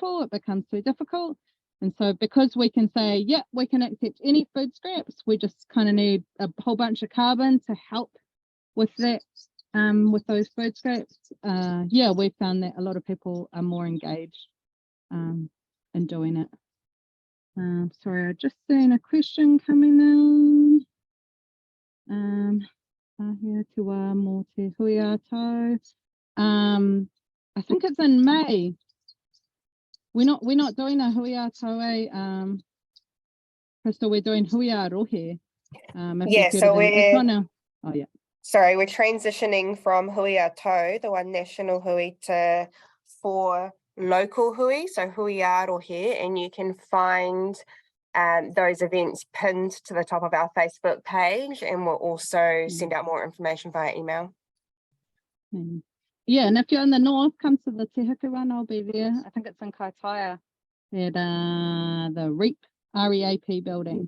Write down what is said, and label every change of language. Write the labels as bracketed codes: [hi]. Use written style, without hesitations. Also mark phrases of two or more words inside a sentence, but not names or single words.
[en] It becomes too difficult. And so because we can say, yeah, we can accept any food scraps, we just kind of need a whole bunch of carbon to help with that with those food scraps, yeah, we found that a lot of people are more engaged in doing it. Sorry, I just seen a question coming in. [mi] Here to mō te hui ātau. [en] I think it's in May. We're not doing a [mi] hui ātau, [en] Crystal, we're doing [mi] hui ārohe. [en] Yeah, so we're oh yeah. Sorry, we're transitioning from [mi] hui ātau, [en] the one national hui, to 4 local hui, so [mi] hui ārohe, [en] and you can find those events pinned to the top of our Facebook page, and we'll also send out more information via email. Yeah, and if you're in the north, come to the Te Huku one, I'll be there. I think it's in Kaitaia at the REAP building.